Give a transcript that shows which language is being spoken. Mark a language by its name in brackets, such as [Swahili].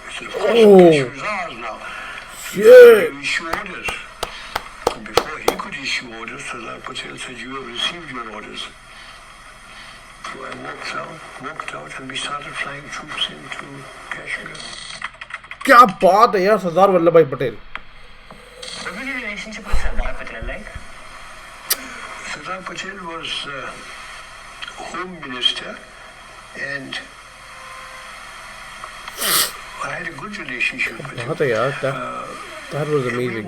[English] He said, of course, Kashmir is ours now. Shit. You issue orders. And before he could issue orders, Sardar Patel said, you have received your orders. So I walked out and we started flying troops into Kashmir. [Hindi] क्या बात है यार सरदार वल्लभ भाई Patel. [English] What was your relationship with Sardar Patel like? Sardar Patel was Home Minister and I had a good relationship with him. [Hindi] बात है यार. [English] That was amazing.